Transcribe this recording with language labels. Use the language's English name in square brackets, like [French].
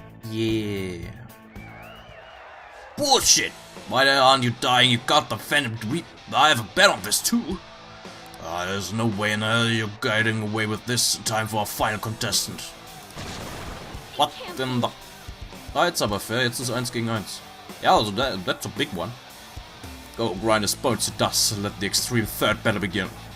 [English] Yeah. Bullshit! Why aren't you dying? You got the Phantom Dweeb. I have a bet on this too. There's no way in hell you're getting away with this in time for our final contestant. What in the... [German] Jetzt aber fair, jetzt ist 1 gegen 1. Ja, also [English] that's a big one. Go grind his bones to dust and let the extreme third battle begin.